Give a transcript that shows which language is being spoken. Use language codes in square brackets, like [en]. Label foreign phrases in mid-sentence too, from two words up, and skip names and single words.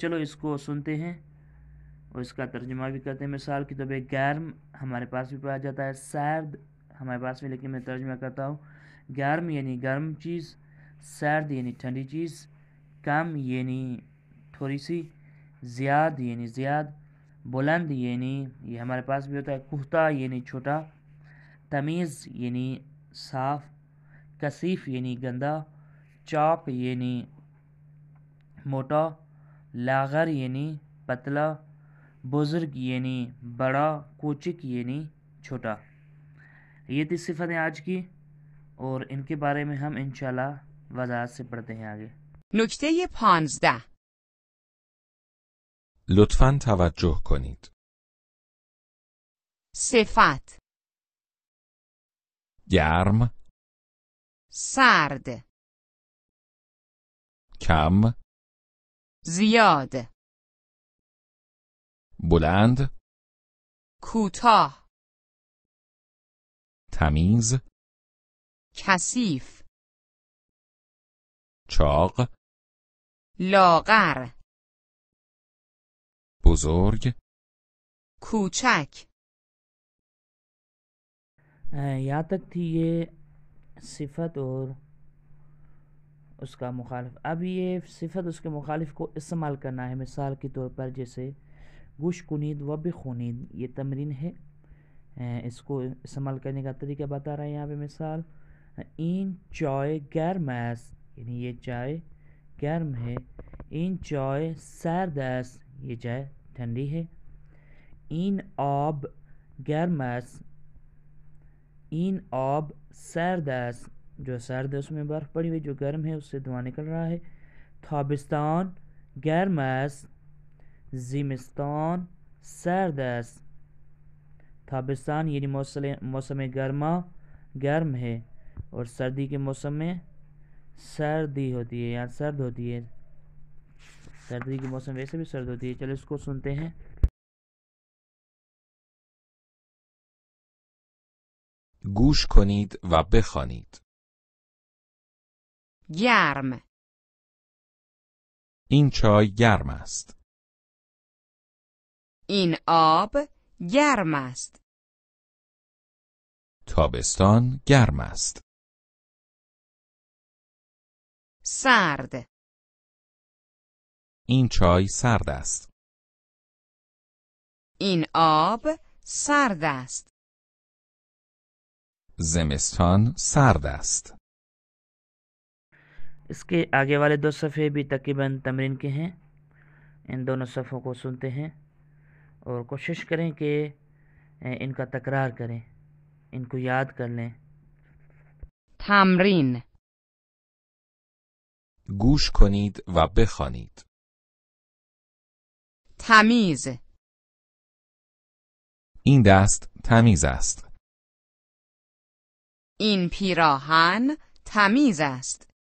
[ur] چلو اس کو سنتے ہیں اور اس کا ترجمہ بھی کرتے ہیں. مثال کے طور پہ گرم ہمارے پاس بھی پایا جاتا ہے، سرد ہمارے پاس بھی، لیکن میں ترجمہ کرتا ہوں. گرم یعنی گرم چیز، سرد یعنی ٹھنڈی چیز، کم یعنی تھوڑی سی، زیاد یعنی زیاد، بلند یعنی یہ ہمارے پاس بھی ہوتا ہے، کہتا یعنی چھوٹا، تمیز یعنی صاف، کثیف یعنی گندا، چاق یعنی موٹا، لاغر یعنی پتلا، بزرگ یعنی بڑا، کوچک یعنی چھوٹا. یہ تھی صفتیں آج کی، اور ان کے بارے میں ہم انشاءاللہ وضاحت سے پڑھتے ہیں آگے. [fa] نکته 15. لطفاً توجه کنید. صفت گرم، سرد، کم، زیاد، بلند، کوتاه، تمیز، کثیف، چاق، لاغر، بزرگ، کوچک. [ur] یہاں تک تھی یہ صفت اور اس کا مخالف. اب یہ صفت اس کے مخالف کو استعمال کرنا ہے. مثال کے طور پر جیسے [fa] گوش کنید و بخونید، [ur] یہ تمرین ہے. اس کو استعمال کرنے کا طریقہ بتا رہا ہے یہاں پہ. [fa] مثال این چائے گرم است، [ur] یعنی یہ چائے گرم ہے. [fa] این چائے سرد است، [ur] یہ چائے ٹھنڈی ہے. [fa] این آب گرم است، این آب سرد است، [ur] جو سرد ہے اس میں برف پڑی ہوئی، جو گرم ہے اس سے دھواں نکل رہا ہے. [fa] تابستان گرم است، زمستان سرد است. [ur] تابستان یعنی موسم گرما گرم ہے، اور سردی کے موسم میں سردی ہوتی ہے یا سرد ہوتی ہے. سردی کے موسم ویسے بھی سرد ہوتی ہے. چلو اس کو سنتے ہیں. [fa] گوش کنید و بخوانید. گرم، این چای گرم است. این آب گرم است. تابستان گرم است. سرد، این چای سرد است. این آب سرد است. زمستان سرد است. [ur] اس کے آگے والے دو صفحے بھی تقریباً تمرین کے ہیں. ان دونوں صفحوں کو سنتے ہیں اور کوشش کریں کہ ان کا تکرار کریں، ان کو یاد کر لیں۔ [fa] تمرین. گوش کنید و بخوانید. تمیز. این دست تمیز است. این پیراهن تمیز است.